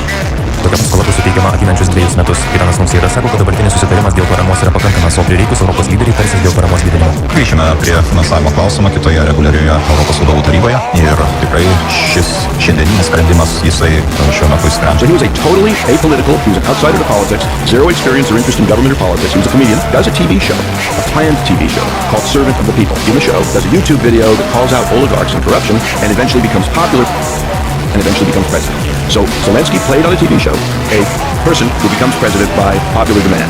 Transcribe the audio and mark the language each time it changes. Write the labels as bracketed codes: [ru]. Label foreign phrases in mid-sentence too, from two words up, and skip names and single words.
[lt] Tokia paskola bus suteikiama ateinančius 2 metus. Gitanas Nausėda sako, kad dabartinis susitarimas dėl paramos yra pakankamas, o prireikus Europos lyderiai tarsis dėl paramos didinimo. Grįžime prie finansavimo klausimo kitoje reguliarioje Europos vadovų taryboje ir tikrai šis šiandieninis sprendimas jisai šiuo metu išsprendžia. [en] So he was a totally apolitical, he was an outsider to politics, zero experience or interest in government or politics. He was a comedian, does a TV show, a planned TV show called Servant of the People. In the show, does a YouTube video that calls out oligarchs and corruption and eventually becomes popular and eventually becomes president. So Zelensky played on a TV show a person who becomes president by popular demand.